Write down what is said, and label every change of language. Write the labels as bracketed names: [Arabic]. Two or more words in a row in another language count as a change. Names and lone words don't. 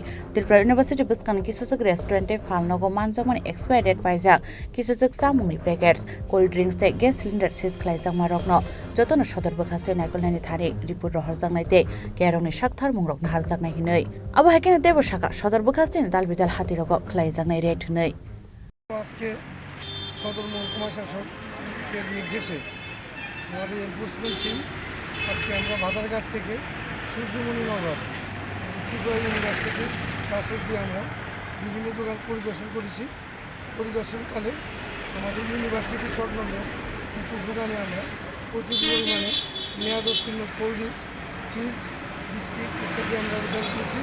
[Kok Borok] त्रिपुरा इउनिभार्सिटी बुसकांनि किसासक रेस्टुरेंटे फालनगो मानजामनि [English] expire date [Kok Borok] पाइजाक किसासक चामुंनि पेकेट्स [English] cold drinks [Kok Borok] तै [English] gas cylinder [Kok Borok] सिज खेलाइजाक मारकनो जतन सदर बखासे नायगुलनायनि थारि रिपोर्ट हरजाकनाय ते केरंनि साकथार मुंरक हारजाकनाय हिनै आबो हायकेने देबो साका सदर बखासे दालबिदाल हातिरक खेलाइजाकनाय रेट हिनै [Bangla] আজকে সদর মহকুমা শাসকের নির্দেশে আমাদের [English] enforcement team [Bangla] আজকে আমরা বাজারঘাট থেকে সূর্যমণিনগর ত্রিপুরা ইউনিভার্সিটি কাছের দিয়ে আমরা বিভিন্ন দোকান পরিদর্শন করেছি। পরিদর্শনকালে আমাদের ইউনিভার্সিটি সংলগ্ন কিছু দোকানে আমরা প্রচুর পরিমাণে মেয়াদোত্তীর্ণ [English] cold drinks, [Bangla] চিপস, বিস্কিট ইত্যাদি আমরা উদ্ধার করেছি।